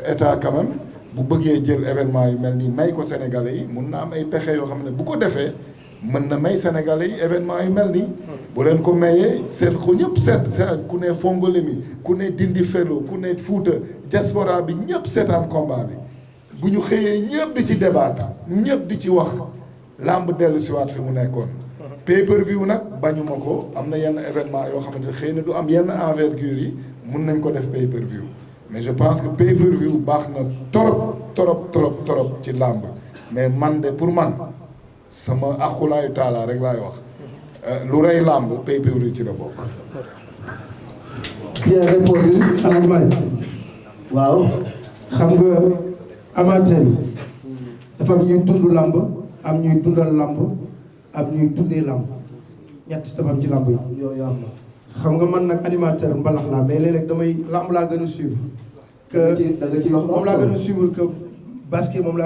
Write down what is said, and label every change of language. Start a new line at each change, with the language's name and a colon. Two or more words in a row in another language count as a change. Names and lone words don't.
French: état quand même
Wolof: bu bëggee jël événement yu mel nii may ko Sénégalais yi mun na am ay pexe yoo xam ne bu ko defee mën na may Sénégalais yi événement yu mel nii bu leen ko mayee seen ko ñëpp seet ku ne Fongolemi ku ne Dindi Felo ku ne Fouta diaspora bi ñëpp seetaan combat bi bu ñu xëyee ñëpp di ci débattre ñëpp di ci wax làmb dellu siwaat fi mu nekkoon pay-per-view nag bañuma ko am na yenn événement yoo xamante ne xëy na du am yenn envergure yi mun nañ ko def pay-per-view mais
French: je pense que
Wolof: pay-per-view baax na trop ci làmb mais man de pour man sama aqulaayu taala rek laay wax lu rey làmb pay-per-view ci la bokk.
French: bien répondu
Wolof: Alaaji Malick waaw xam nga amateur yi dafa am ñuy dund làmb am ñuy dundal làmb am ñuy dundee làmb ñett dafa am ci làmb yi yooyu am na xam nga man nag animateur mbalax laa mais léeg-léeg damay làmb laa gën a
French: suivre que
Wolof: moom laa gën a
French: suivre que
Wolof: basket moom laa